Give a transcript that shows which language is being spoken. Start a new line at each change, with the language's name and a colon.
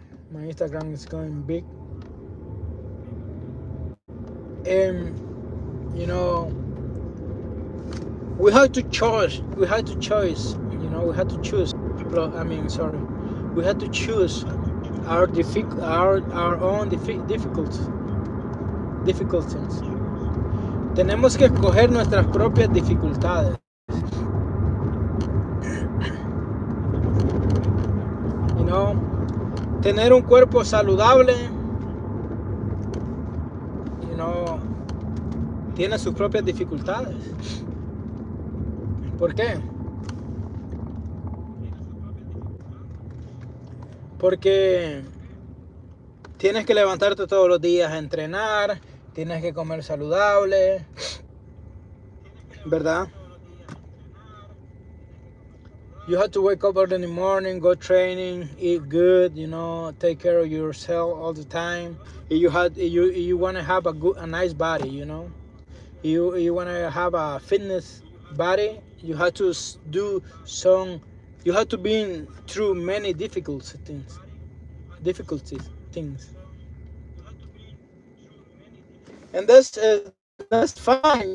English: My Instagram is going big, and we have to choose. We had to choose. We had to choose our own difficulties.
Spanish: Tenemos que escoger nuestras propias dificultades. Tener un cuerpo saludable, tiene sus propias dificultades. ¿Por qué? Porque tienes que levantarte todos los días a entrenar, tienes que comer saludable, ¿verdad?
English: You have to wake up early in the morning, go training, eat good, take care of yourself all the time. You want to have a nice body, you want to have a fitness body, you have to do some, you have to be through many difficult things, and that's fine.